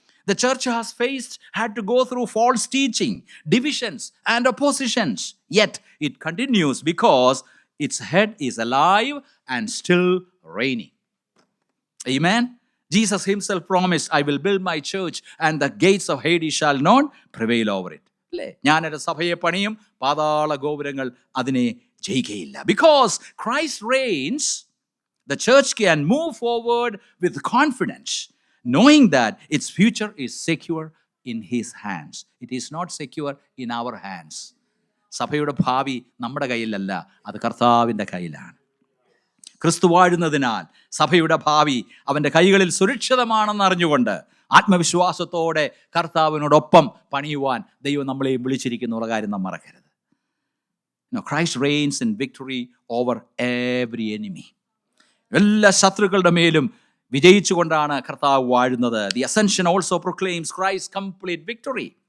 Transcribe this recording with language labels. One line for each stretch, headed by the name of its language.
English: The church has had to go through false teaching, divisions, and oppositions. Yet it continues because its head is alive and still reigning. Amen? Jesus himself promised, I will build my church and the gates of Hades shall not prevail over it.
Malayalam: ഞാൻ എൻ്റെ സഭയെ പണിയും, പാതാള ഗോപുരങ്ങൾ അതിനെ ജയിക്കുകയില്ല.
English: Because Christ reigns, the church can move forward with confidence, knowing that its future is secure in his hands. It is not secure in our hands.
Malayalam: സഭയുടെ ഭാവി നമ്മുടെ കയ്യിലല്ല, അത് കർത്താവിൻ്റെ കയ്യിലാണ്. ക്രിസ്തു വാഴുന്നതിനാൽ സഭയുടെ ഭാവി അവൻ്റെ കൈകളിൽ സുരക്ഷിതമാണെന്ന് അറിഞ്ഞുകൊണ്ട് ആത്മവിശ്വാസത്തോടെ കർത്താവിനോടൊപ്പം പണിയുവാൻ ദൈവം നമ്മളെയും വിളിച്ചിരിക്കുന്നുള്ള കാര്യം നാം മറക്കരുത്.
English: Christ reigns in victory over every enemy.
Malayalam: എല്ലാ ശത്രുക്കളുടെ മേലും വിജയിച്ചുകൊണ്ടാണ് കർത്താവ് വാഴുന്നത്.
English: The ascension also proclaims Christ's complete victory.